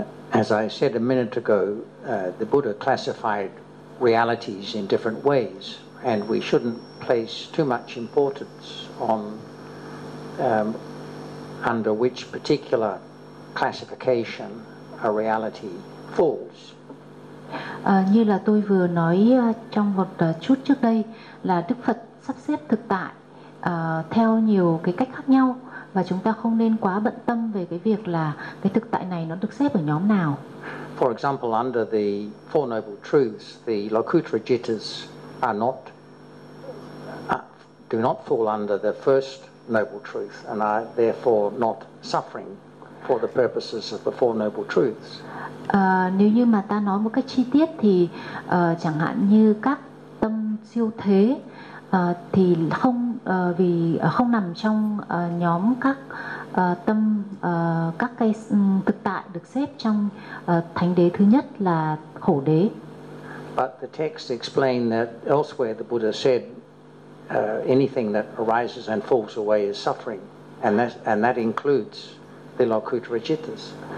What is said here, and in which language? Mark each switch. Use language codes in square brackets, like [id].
[en] As I said a minute ago, the Buddha classified realities in different ways, and we shouldn't place too much importance on under which particular classification a reality falls. [vi] Như là tôi vừa nói trong một chút trước đây, là Đức Phật sắp xếp thực tại theo nhiều cái cách khác nhau, và chúng ta không nên quá bận tâm về cái việc là cái thực tại này nó được xếp ở nhóm nào. [en] For example, under the Four Noble Truths, the Lokuttara Jittas are not do not fall under the first noble truth and are therefore not suffering for the purposes of the Four Noble Truths. [vi] Nếu như mà ta nói một cách chi tiết thì chẳng hạn như các tâm siêu thế thì không vì không nằm trong nhóm các tâm các cái thực tại được xếp trong thánh đế thứ nhất là khổ đế. [en] But the text explained that elsewhere the Buddha said anything that arises and falls away is suffering, and that includes the Lokuttara Jittas.